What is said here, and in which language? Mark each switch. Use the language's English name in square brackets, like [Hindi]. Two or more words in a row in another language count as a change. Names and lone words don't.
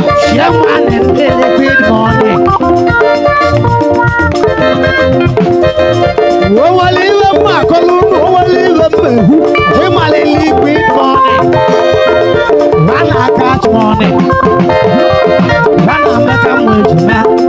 [English] Chairman and liquid money. [Igbo] O nwere iwe m akọlụ unu, o nwere iwe m ehu. Ị mara [English] liquid money. [Igbo] Ma na [English] catch money. [Igbo] Ma na Emeka m ejima.